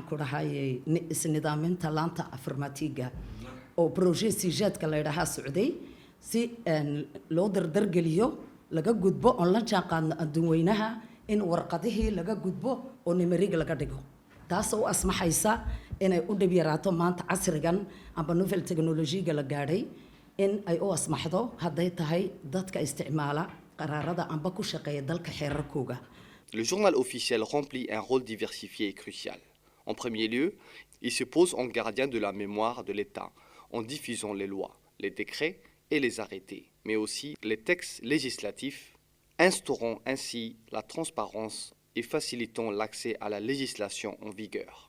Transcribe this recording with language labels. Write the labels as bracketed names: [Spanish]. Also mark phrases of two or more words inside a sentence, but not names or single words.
[Somali] ku dhahay isnidaaminta laanta informatiga oo projet sijaadka la dhaha socday si loo dardargeliyo laga gudbo oo la jaanqaadno adduunweynaha in warqadihii laga gudbo oo nimeriga laga dhigo taasoo u asmaxaysa inay u dhib yaraato maanta casrigan amba [English] novel technology-ga [Somali] la gaadhay in ay u asmaxdo hadday tahay dadka isticmaala qaraarada amba ku shaqeeya dalka xeerarkooga. [French] Le journal officiel remplit un rôle diversifié et crucial. En premier lieu, il se pose en gardien de la mémoire de l'État en diffusant les lois, les décrets et les arrêtés, mais aussi les textes législatifs, instaurant ainsi la transparence et facilitant l'accès à la législation en vigueur.